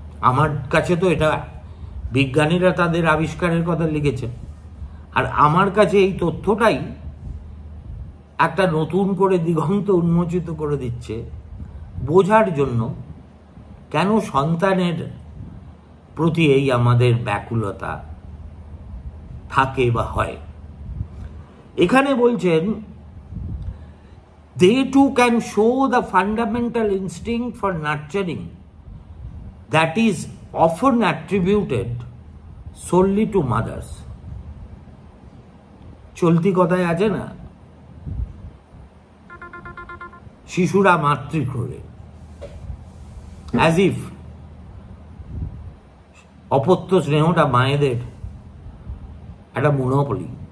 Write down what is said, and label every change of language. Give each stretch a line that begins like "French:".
Bangla: আমার কাছে তো এটা বিজ্ঞানীরা তাদের আবিষ্কারের কথা লিখেছেন, আর আমার কাছে এই তথ্যটাই একটা নতুন করে দিগন্ত উন্মোচিত করে দিচ্ছে বোঝার জন্য কেন সন্তানের প্রতি এই আমাদের ব্যাকুলতা থাকে বা হয়। এখানে বলছেন,
English: they too can show the fundamental instinct for nurturing that is often attributed solely to mothers.
Bangla: চলতি কথায় আছে না, শিশুরা মাতৃক্রোড়ে,
English: as if
Bangla: অপত্য স্নেহটা মায়েদের একটা মনোপলি।